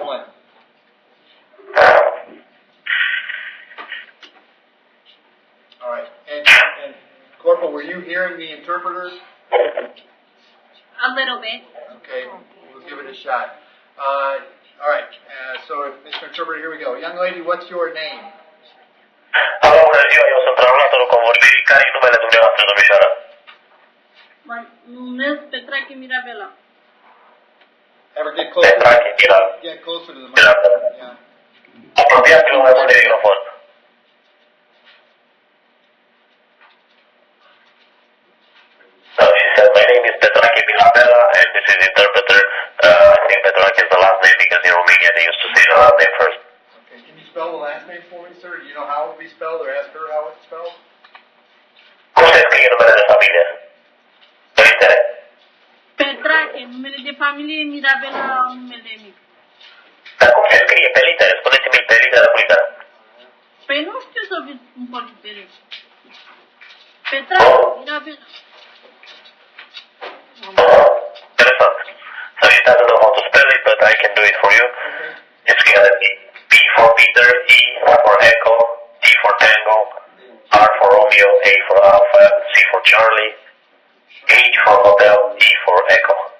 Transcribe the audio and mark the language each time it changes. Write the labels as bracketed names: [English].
[English] All right. And Corporal, were you hearing the interpreters? A little bit. Okay, we'll give it a shot. All right. So, Mr. Interpreter, here we go. Young lady, what's your name? [Romanian] Alo, bună ziua, eu sunt translatorul convorbirii. Care e numele dumneavoastră, domnișoară? Mă numesc Petrache Mirabela. [English] Ever get closer? [Romanian] Petrache Mirabela. [English] Get closer to the microphone. Yeah. [Romanian] Apropiați-vă mai mult de microfon. [English] She said, my name is Petrache Mirabela, and this is interpreter. I think Petrache is the last name because in Romania they used to say the last name first. Okay. Can you spell the last name for me, sir? Do you know how it would be spelled, or ask her how it's spelled? [Romanian] Cum se scrie numele de familie? Părintele. Petrache, numele de familie, Mirabela, numele mic. Dar cum se scrie? Pe litere. Spuneți-mi pe litere cu litere. Păi nu știu să vi spun pe litere. Petrache, Mirabela. [English] So she doesn't know how to spell it, but I can do it for you. It's gonna be P for Peter, E for Echo, T for Tango, R for Romeo, A for Alpha, C for Charlie, H for Hotel, E for Echo.